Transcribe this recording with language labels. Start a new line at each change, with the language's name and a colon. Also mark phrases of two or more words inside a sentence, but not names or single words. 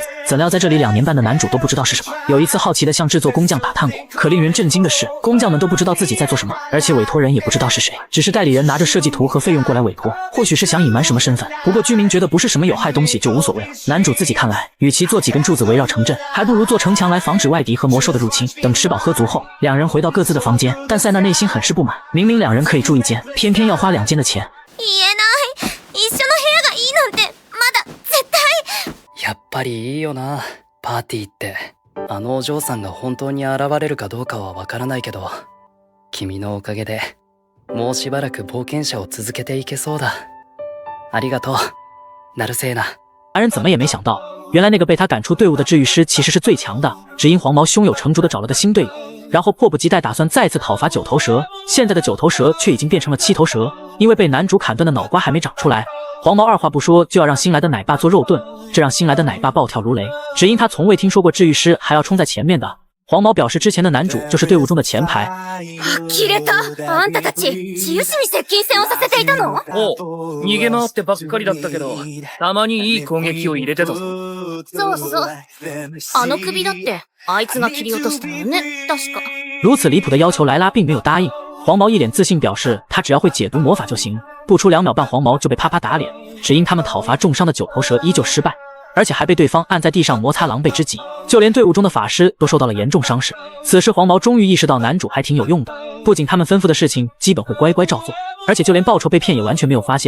Chinese: 怎料在这里2年半的男主都不知道是什么。有一次好奇的向制作工匠打探过，可令人震惊的是，工匠们都不知道自己在做什么，而且委托人也不知道是谁，只是代理人拿着设计图和费用过来委托，或许是想隐瞒什么身份。不过居民觉得不是什么有害东西就无所谓了。男主自己看来，与其做几根柱子围绕城镇，还不如做城墙来防止外敌和魔兽的入侵。等吃饱喝足后，两人回到各自的房间，但塞纳内心很是不满，明明两人可以住一间，偏偏要花2间的钱。
Japanese: 言えない。一緒の部屋がいいなんて、まだ絶対。やっぱりいいよな、パーティーって。あのお嬢さんが本当に現れるかどうかはわからないけど、君のおかげでもうしばらく冒険者を続けていけそうだ。ありがとう、ナルセーナ。
Chinese: 安人怎么也没想到，原来那个被他赶出队伍的治愈师其实是最强的，只因黄毛胸有成竹的找了个新队友，然后迫不及待打算再次讨伐9头蛇。现在的9头蛇却已经变成了7头蛇，因为被男主砍断的脑瓜还没长出来。黄毛二话不说就要让新来的奶爸做肉盾，这让新来的奶爸暴跳如雷。只因他从未听说过治愈师还要冲在前面的。黄毛表示之前的男主就是队伍中的前排。
Japanese: 呆れた。あんたたち、治癒士に接近戦をさせていたの？おう、逃げ回ってばっかりだったけど、たまにいい攻撃を入れてたぞ。そうそう。あの首だって、あいつが切り落としたのね、確か。
Chinese: 如此离谱的要求，莱拉并没有答应。黄毛一脸自信表示他只要会解毒魔法就行，不出2秒半黄毛就被啪啪打脸，只因他们讨伐重伤的9头蛇依旧失败，而且还被对方按在地上摩擦狼狈之极，就连队伍中的法师都受到了严重伤势。此时黄毛终于意识到男主还挺有用的，不仅他们吩咐的事情基本会乖乖照做，而且就连报仇被骗也完全没有发现。